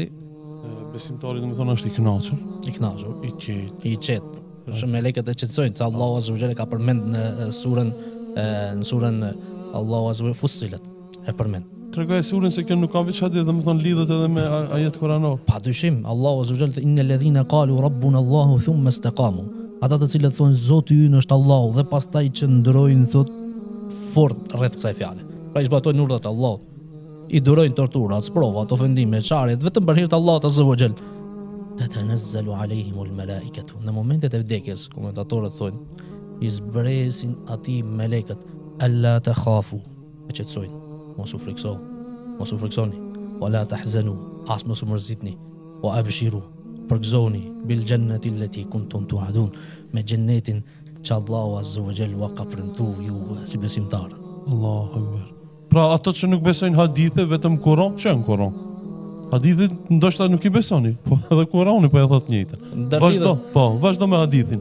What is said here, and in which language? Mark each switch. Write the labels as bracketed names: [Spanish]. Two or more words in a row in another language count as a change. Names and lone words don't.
[Albanian] Besimtari domethënë është i kënaqur. I kënaqur. I qetë. Për shumë melekët e qetësojnë, se Allahu [Arabic] عز وجل [Albanian] ka përmend në surën Allahu [Arabic] عز وجل [Albanian] Fussilet e përmend. Tregoj surën se kjo nuk ka veç hadith, domethënë lidhet edhe me ajet koranor. [Arabic] Padyshim, الله عز وجل إن الذين قالوا ربنا الله ثم استقاموا. [Albanian] Ata të cilët thonë Zoti ynë është Allahu dhe pastaj qëndrojnë thot fort rreth kësaj fjale. Pra i zbatojnë urdhat e Allahut. I durojnë torturat, provat, ofendimet, çarjet vetëm për hir të Allahut [Arabic] عز وجل. تتنزل عليهم الملائكة. [Albanian] Në momentet e vdekjes, komentatorët thonë, i zbresin atij melekët, [Arabic] ألا تخافوا, [Albanian] e qetësojnë, mos u friksoni, [Arabic] ولا تحزنوا, [Albanian] as mos u mërzitni, [Arabic] وأبشروا, përgëzoni بالجنة التي كنتم توعدون, [Albanian] me xhennetin që Allahu [Arabic] عز وجل [Albanian] ka premtuar ju si besimtarë. [Arabic] الله أكبر. [Albanian] Pra ato që nuk besojnë hadithe, vetëm Kur'an, që në Kur'an? Hadithet ndoshta nuk i besoni, po edhe Kur'ani po e thot njëjtën. Vazhdo me hadithin.